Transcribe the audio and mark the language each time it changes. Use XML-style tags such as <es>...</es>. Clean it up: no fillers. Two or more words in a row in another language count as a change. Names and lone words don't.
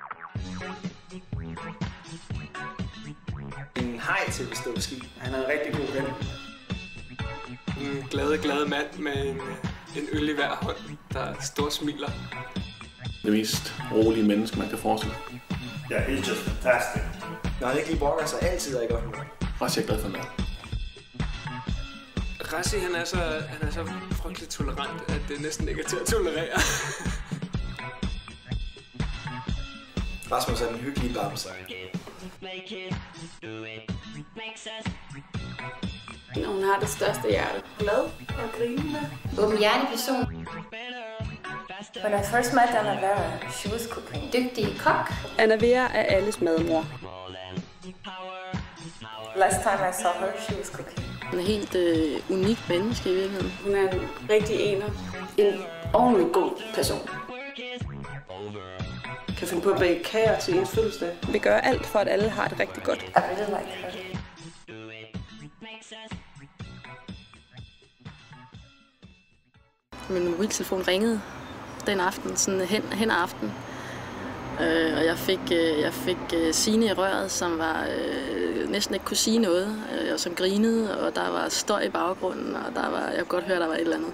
<da>En hej til at stå ski. Han er en rigtig god ven. En glad mand med en øl i hver hånd, der stort smiler. Det mest rolige menneske, man kan forestille.</da> <en>Yeah, he's just fantastic.</en> <da>Når han ikke lige brokker sig, altid er i godt humør. Rassi er glad for mad. Rassi, han er så frygteligt tolerant, at det næsten ikke er til at tolerere. Rasmus er den hyggelige bamse. Hun har det største hjerte. Glad og grinende. Åbenhjertig person.</da> <en>When I first met Anna Vera, she was cooking.</en> <da>Dygtig kok. Anna Vera er alles madmor.</da> <en>Last time I saw her, she was cooking.</en> <da>Hun er helt unik menneske i virkeligheden. Hun er en rigtig ener. En ordentlig god person. Kan finde på at bage kager til ens fødselsdag. Vi gør alt for, at alle har det rigtig godt.</da> <en>I really like her.</en> <da>Min mobiltelefon ringede den aften, sådan hen ad aften. Og jeg fik Signe i røret, som var næsten ikke kunne sige noget, og som grinede, og der var støj i baggrunden, og jeg kunne godt høre, at der var et eller andet.</da>